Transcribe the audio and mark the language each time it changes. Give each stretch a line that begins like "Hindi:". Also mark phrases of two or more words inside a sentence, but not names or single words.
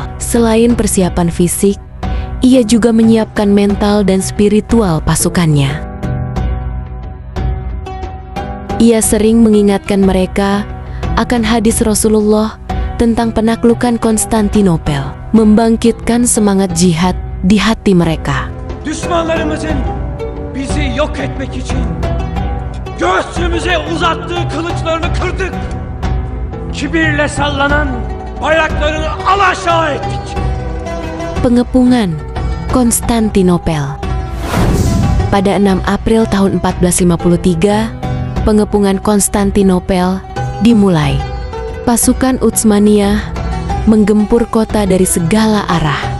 Indonesian: Selain persiapan fisik, ia juga menyiapkan mental dan spiritual pasukannya. Ia sering mengingatkan mereka akan hadis Rasulullah tentang penaklukan Konstantinopel, membangkitkan semangat jihad di hati mereka.
Turkish: Düşmanlarımızın bizi yok etmek için göğsümüze uzattığı kılıçlarını kırdık. Kibirle sallanan bayraklarını alaşağı ettik.
Indonesian: Pengepungan Konstantinopel. Pada 6 April tahun 1453, pengepungan Konstantinopel dimulai. Pasukan Utsmaniyah menggempur kota dari segala arah.